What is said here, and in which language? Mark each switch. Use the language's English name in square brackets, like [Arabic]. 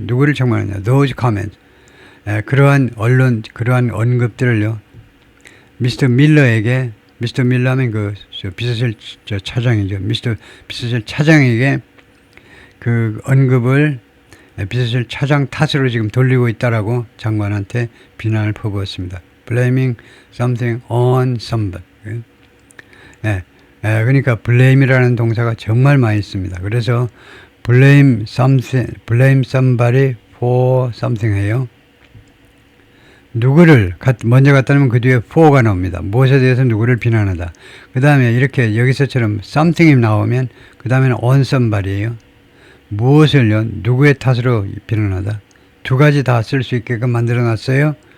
[Korean] 누구를 책망했냐? [English] Those comments. [Korean] 그러한 언급들을요. 미스터 밀러에게, 미스터 밀러 하면 비서실 차장이죠. 미스터 비서실 차장에게 그 언급을 비서실 차장 탓으로 지금 돌리고 있다라고 장관한테 비난을 퍼부었습니다. [English] Blaming something on somebody. [Korean] 그러니까 blame이라는 동사가 정말 많이 있습니다. 그래서 [English] blame somebody for something [Korean] 해요. 누구를 먼저 갖다 놓으면 그 뒤에 for가 나옵니다. 무엇에 대해서 누구를 비난하다. 그 다음에 이렇게 여기서처럼 something이 나오면 그 다음에는 [English] on somebody [Korean] 예요. 무엇을요? 누구의 탓으로 비난하다. 두 가지 다 쓸 수 있게끔 만들어 놨어요.